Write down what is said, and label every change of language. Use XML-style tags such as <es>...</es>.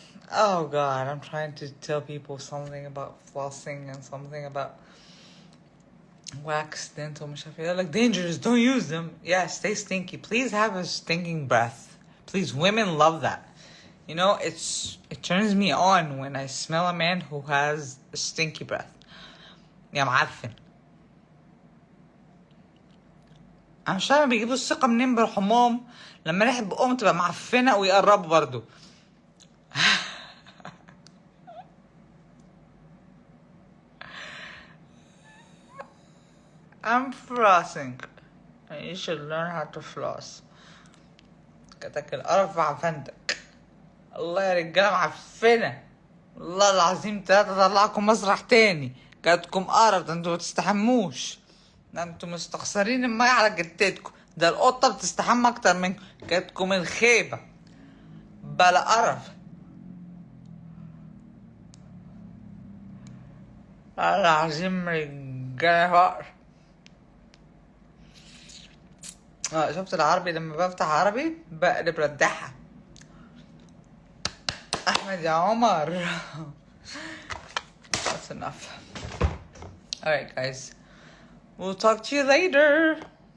<en>Oh, God, I'm trying to tell people something about flossing and something about wax, dental, they're like, dangerous, don't use them. Yeah, stay stinky. Please have a stinking breath. Please, women love that. You know, it turns me on when I smell a man who has a stinky breath.</en> <ar>يا معفن. أنا مش فاهمة بيجيبوا الثقة منين بالحمام لما ريحة بقهم تبقى معفنة ويقربوا برضو.</ar> <en>I'm flossing. And you should learn how to floss.</en> <ar>كتك القرف معفنتك. الله يا رجالة معفنة. والله العظيم 3 طلعكم مسرح تاني. جاتكم قرف، ده انتوا متستحموش. ده انتوا مستخسرين المية على جتتكم. ده القطة بتستحمى اكتر منكم. جاتكم الخيبة. بلا قرف. العظيم رجالة فقر. شفت العربي لما بفتح عربي بقلب ردحها. احمد يا عمر.</ar> <en>That's enough. Alright guys, we'll talk to you later.</en>